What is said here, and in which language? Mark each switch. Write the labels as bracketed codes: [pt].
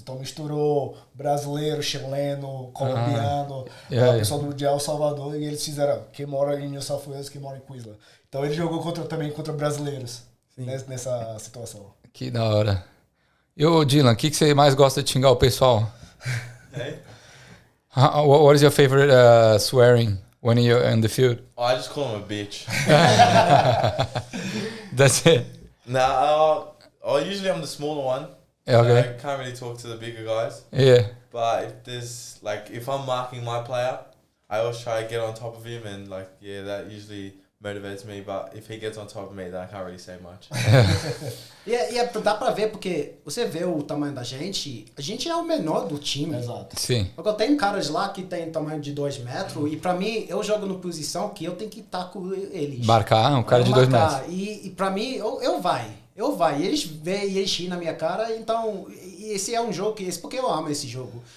[pt] Então misturou brasileiro, chileno, colombiano, pessoal do El Salvador, e eles fizeram quem mora em New South Wales, quem mora em Queensland. Então ele jogou também contra brasileiros nessa situação. Que da hora. E ô, Dylan, o que você mais gosta de xingar o pessoal? [en] What is your favorite swearing when you're in the field? I just call him a bitch. That's it. Usually I'm the smaller one. Okay. So I can't really talk to the bigger guys. Yeah. But if I'm marking my player, I always try to get on top of him, and that usually motivates me. But if he gets on top of me, then I can't really say much. [pt] Dá pra ver, porque você vê o tamanho da gente, a gente é o menor do time. Exato. Sim. Eu tenho caras lá que tem tamanho de 2 metros, e pra mim, eu jogo na posição que eu tenho que estar com eles. Marcar um cara de 2 metros. E pra mim, eu vai. E eles veem e eles riem na minha cara, então esse é um jogo porque eu amo esse jogo.